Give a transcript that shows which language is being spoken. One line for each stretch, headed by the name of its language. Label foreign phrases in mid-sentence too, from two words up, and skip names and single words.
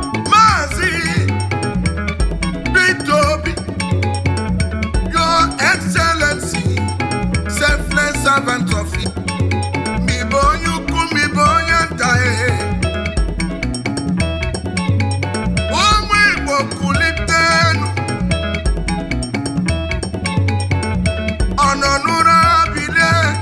English: Maazị Peter Obi, Your Excellency, selfless servant of it.
Igbo: Mi bụ onye ukwu, mi bụ onye nta, eh. Ụmụ Igbo kulitenu. Ọ nọ n'ụra bilie.